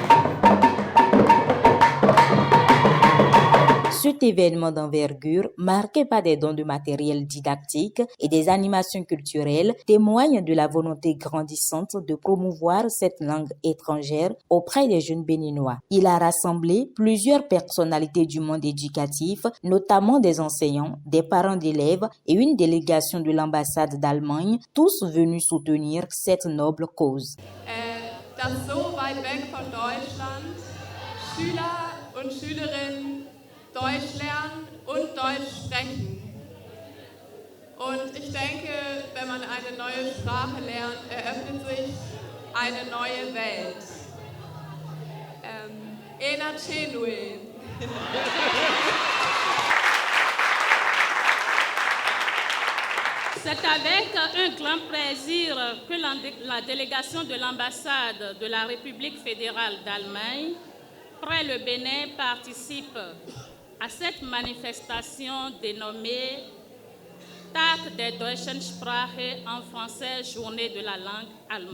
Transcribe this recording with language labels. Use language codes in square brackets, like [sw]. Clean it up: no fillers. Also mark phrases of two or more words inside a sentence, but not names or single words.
[fr] Cet événement d'envergure, marqué par des dons de matériel didactique et des animations culturelles, témoigne de la volonté grandissante de promouvoir cette langue étrangère auprès des jeunes béninois. Il a rassemblé plusieurs personnalités du monde éducatif, notamment des enseignants, des parents d'élèves et une délégation de l'ambassade d'Allemagne, tous venus soutenir cette noble cause. [de] Dass so weit weg von Deutschland Schüler und Schülerinnen Deutsch lernen und Deutsch sprechen. Und ich denke, wenn man eine neue Sprache lernt, eröffnet sich eine neue Welt. Ena Chenue. [fr] C'est avec un grand plaisir que la délégation de l'ambassade de la République fédérale d'Allemagne, près le Bénin, participe à cette manifestation dénommée Tag der deutschen Sprache en français, journée de la langue allemande.